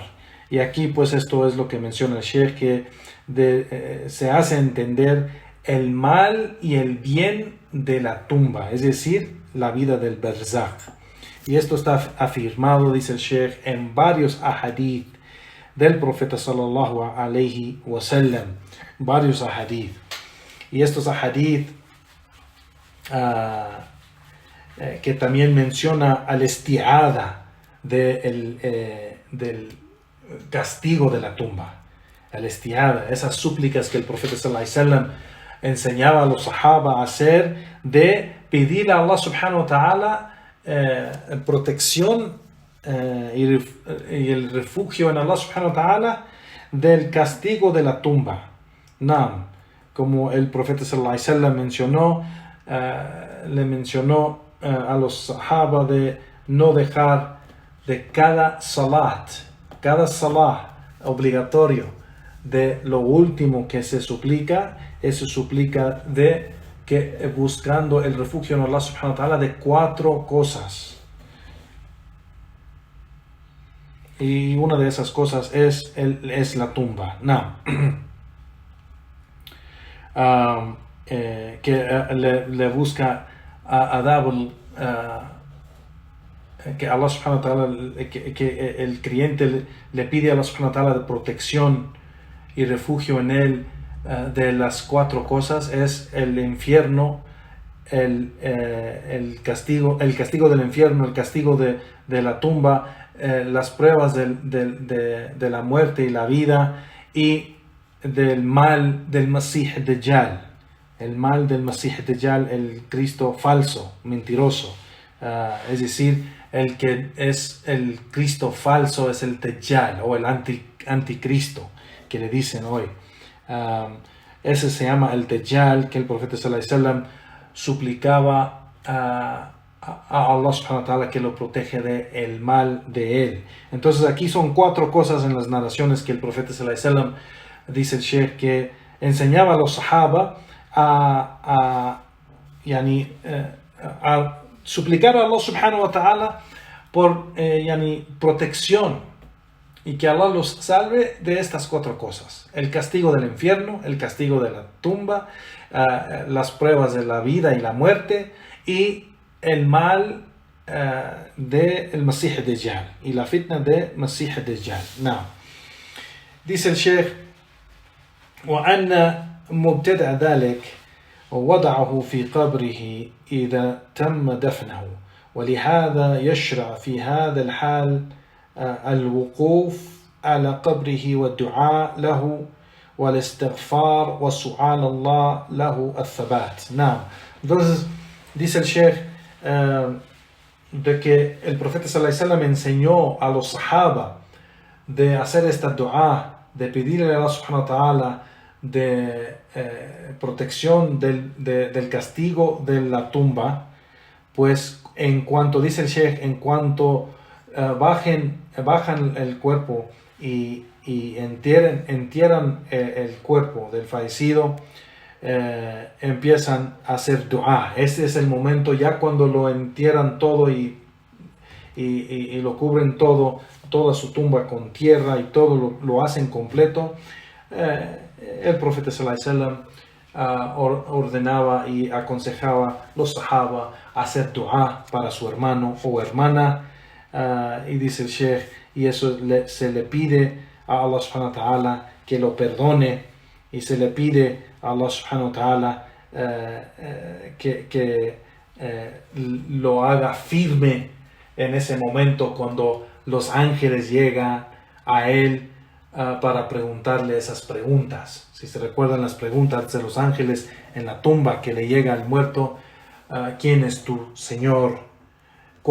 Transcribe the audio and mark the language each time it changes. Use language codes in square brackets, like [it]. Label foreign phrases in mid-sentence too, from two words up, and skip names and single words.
[es] Y aquí pues esto es lo que menciona el Sheikh, que se hace entender el mal y el bien de la tumba, es decir, la vida del Barzakh. Y esto está afirmado, dice el Sheikh, en varios ahadith del profeta [ar] صلى الله عليه وسلم, [es] varios ahadith. Y estos ahadith que también menciona [ar] الاستعاذة [es] del castigo de la tumba, [ar] الاستعاذة, [es] esas súplicas que el profeta [ar] صلى الله عليه وسلم [es] enseñaba a los sahaba a hacer, de pedir a [ar] الله سبحانه وتعالى [es] protección y el refugio en [ar] الله سبحانه وتعالى [es] del castigo de la tumba. Naam, como el profeta [ar] صلى الله عليه وسلم [es] le mencionó a los sahaba de no dejar de cada salah obligatorio, de lo último que se suplica, eso suplica de que buscando el refugio en [ar] الله سبحانه وتعالى [es] de 4 cosas. Y una de esas cosas es la tumba. Que le busca que [ar] الله سبحانه وتعالى, [es] que el creyente le pide a [ar] الله سبحانه وتعالى [es] de protección y refugio en él de las 4 cosas, es el infierno, el castigo del infierno, el castigo de la tumba, las pruebas de la muerte y la vida, y del mal del [ar] مسيح الدجال, [es] el mal del [ar] مسيح الدجال, [es] el Cristo falso, mentiroso, es decir, el que es el Cristo falso es el Dajjal o el anticristo que le dicen hoy. Ese se llama el Dajjal, que el profeta [ar] صلى الله عليه وسلم [es] suplicaba a [ar] الله سبحانه وتعالى [es] que lo protege del mal de él. Entonces aquí son 4 cosas en las narraciones que el profeta [ar] صلى الله عليه وسلم, [es] dice el Sheikh, que enseñaba a los sahaba a suplicar a [ar] الله سبحانه وتعالى [es] por protección, y que Allah los salve de estas 4 cosas: el castigo del infierno, el castigo de la tumba, las pruebas de la vida y la muerte, y el mal del [ar] مسيح الدجال, [es] y la fitna de [ar] مسيح الدجال. [es] Dice el Sheikh: [ar] وأن مبتدأ ذلك ووضعه في قبره إذا تم دفنه، ولهذا يشرع في هذا الحال الوقوف على قبره والدعاء له والاستغفار والسؤال الله له الثبات. Entonces dice el Sheikh de que el profeta صلى الله عليه وسلم enseñó a los sahaba de hacer esta dua, de pedirle a الله سبحانه وتعالى de protección del castigo de la tumba, pues en cuanto, dice el Sheikh, en cuanto bajan el cuerpo y entierran el cuerpo del fallecido, empiezan a hacer dua. Ese es el momento, ya cuando lo entierran todo y lo cubren toda su tumba con tierra y todo lo hacen completo, el profeta صلى الله عليه وسلم ordenaba y aconsejaba a los sahaba a hacer dua para su hermano o hermana, y dice el Sheikh, y eso se le pide a الله سبحانه وتعالى que lo perdone, y se le pide a الله سبحانه وتعالى que lo haga firme en ese momento cuando los ángeles llegan a él para preguntarle esas preguntas. Si se recuerdan las preguntas de los ángeles en la tumba que le llega al muerto: ¿quién es tu Señor?